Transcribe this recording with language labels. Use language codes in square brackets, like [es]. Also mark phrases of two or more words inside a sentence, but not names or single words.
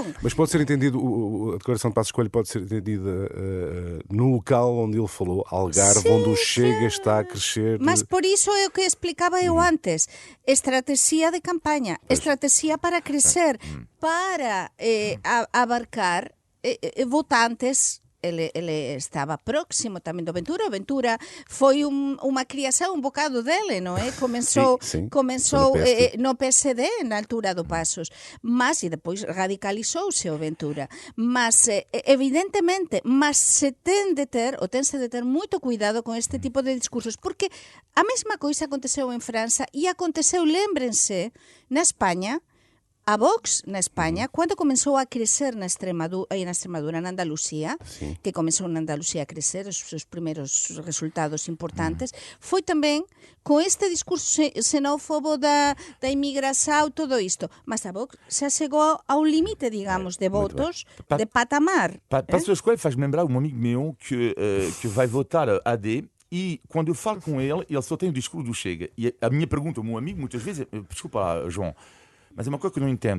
[pt] Mas pode ser entendido, a declaração de Passos Coelho pode ser entendida no local onde ele falou, Algarve, onde o Chega está a crescer. [gl] Mas por isso é o que explicava eu antes. Estratégia de campanha, estratégia para crescer, para abarcar votantes ele estaba próximo tamén do Ventura. O Ventura foi unha criação un bocado dele, non é? Comenzou no PSD na altura do Pasos, mas e depois radicalizouse o Ventura. Mas evidentemente, se tense de ter moito cuidado con este tipo de discursos, porque a mesma coisa aconteceu en França e aconteceu, lémbrense, na España. A Vox na España, cando comenzou a crecer na Extremadura, na Andalucía, que comenzou na Andalucía a crecer os seus primeiros resultados importantes, foi tamén con este discurso xenófobo da imigração, todo isto. Mas a Vox xa chegou ao limite, digamos, de votos, de patamar. [pt] Passos Coelho faz-me lembrar um amigo meu que vai votar AD. E quando eu falo com ele só tem o discurso do Chega. E a minha pergunta ao meu amigo, muitas vezes, desculpa lá, João, mas é uma coisa que eu não entendo.